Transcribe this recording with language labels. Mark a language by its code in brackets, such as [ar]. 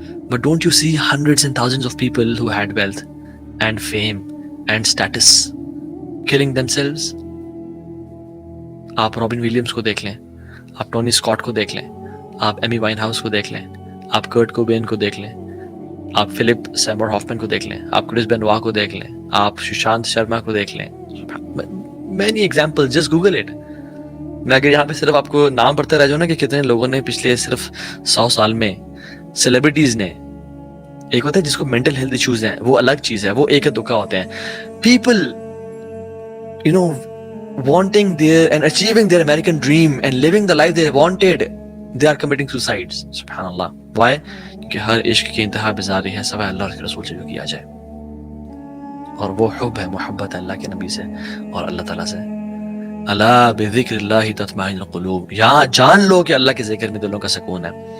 [en] But don't you see hundreds and thousands of people who had wealth and fame and status killing themselves؟ [ur] آپ robin Williams کو دیکھ لیں، آپ Tony Scott کو دیکھ لیں، آپ ایمی وائن ہاؤس کو دیکھ لیں، آپ کرٹ کوبین کو دیکھ لیں، آپ فلپ سیمر ہافمن کو دیکھ لیں، آپ کرس بینوا کو دیکھ لیں، آپ سشانت شرما کو دیکھ لیں. [en] Many example, just Google it. [ur] میں اگر یہاں پہ صرف آپ کو نام پڑھتے رہ جاؤ نا کہ کتنے لوگوں نے پچھلے صرف 100 سال میں، سیلیبریٹیز نے، ایک ہوتا ہے جس کو مینٹل ہیلتھ ایشوز ہیں، وہ الگ چیز ہے، وہ ایک دکھا ہوتے ہیں. People [en] you know wanting their and achieving their American dream and living the life they wanted, they are committing suicides. [ar] سبحان اللہ. [ur] why؟ کہ ہر عشق کی انتہا بزاری ہے سوائے اللہ اور اس کے رسول سے جو کیا جائے، اور وہ حب ہے، محبت ہے اللہ کے نبی سے اور اللہ تعالیٰ سے. [ar] الا بذکر اللہ تطمئن القلوب. [ur] یہاں جان لو کہ اللہ کے ذکر میں دلوں کا سکون ہے.